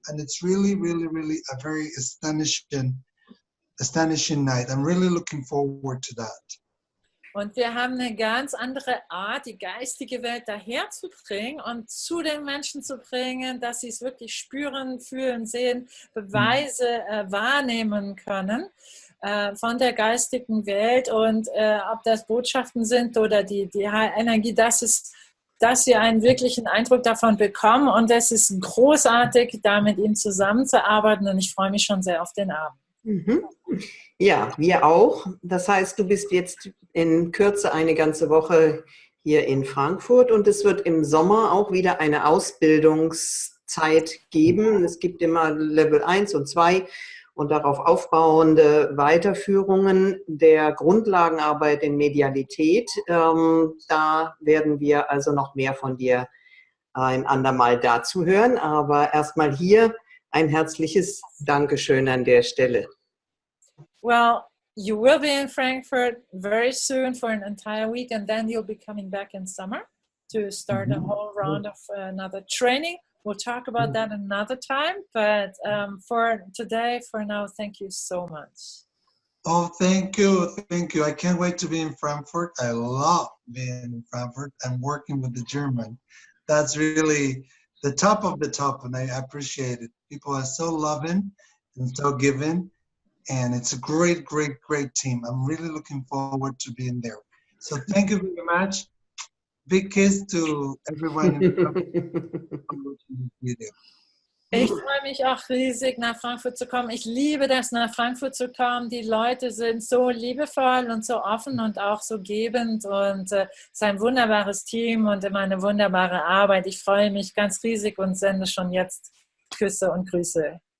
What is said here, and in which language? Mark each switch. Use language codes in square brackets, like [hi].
[en] And it's really, really, really a very astonishing night. I'm really looking forward to that. [de] Und wir haben eine ganz andere Art, die geistige Welt daherzubringen und zu den Menschen zu bringen, dass sie es wirklich spüren, fühlen, sehen, Beweise wahrnehmen können von der geistigen Welt. Und ob das Botschaften sind oder die Energie, dass sie einen wirklichen Eindruck davon bekommen. Und es ist großartig, da mit ihm zusammenzuarbeiten. Und ich freue mich schon sehr auf den Abend. Mhm. Ja, wir auch. Das heißt, du bist jetzt in Kürze eine ganze Woche hier in Frankfurt und es wird im Sommer auch wieder eine Ausbildungszeit geben. Es gibt immer Level 1 und 2 und darauf aufbauende Weiterführungen der Grundlagenarbeit in Medialität. Da werden wir also noch mehr von dir ein andermal dazu hören. Aber erstmal hier ein herzliches Dankeschön an der Stelle. [en] Well, you will be in Frankfurt very soon for an entire week, and then you'll be coming back in summer to start a whole round of another training. We'll talk about that another time, but for today, for now, thank you so much. Oh, thank you. Thank you. I can't wait to be in Frankfurt. I love being in Frankfurt and working with the German. That's really the top of the top, and I appreciate it. People are so loving and so giving. And it's a great, great, great team. I'm really looking forward to being there. So thank you very much. Big kiss to everyone in the video. [de] Ich freue mich auch riesig, nach Frankfurt zu kommen. Ich liebe das, nach Frankfurt zu kommen. Die Leute sind so liebevoll und so offen und auch so gebend. Und es ist ein wunderbares Team und immer eine wunderbare Arbeit. Ich freue mich ganz riesig und sende schon jetzt Küsse und Grüße.